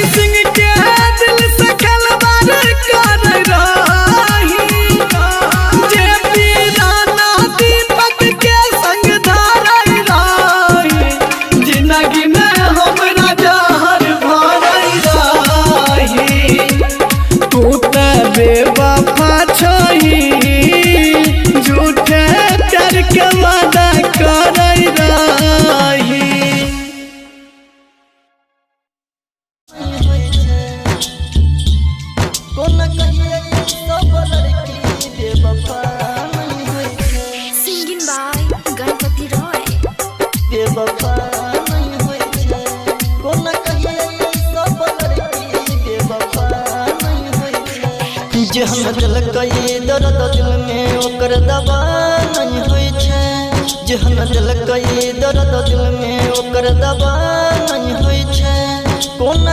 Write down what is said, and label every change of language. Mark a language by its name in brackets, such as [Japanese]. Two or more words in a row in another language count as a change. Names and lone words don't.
[Maithili] सिंह के दिल से खिलवाड़ कर रही जे पीराना दीपक के संग धार रही जिंदगी में हमरा जहर भर रही तू तो बेवफा छही झूठे प्यार के वादा कर रही कोना कहिए सब लड़की बेवफा नहीं होई छै [English] Singing by Ganpati Roy. [Maithili] बेवफा नहीं होई छै कोना कहिए सब लड़की बेवफा नहीं होई छै जे हम दिल कई दर्द दिल में ओकर दवा नहीं होई छै जे हम दिल कई दर्द दिल में ओकर दवा नहीं होई छै कोना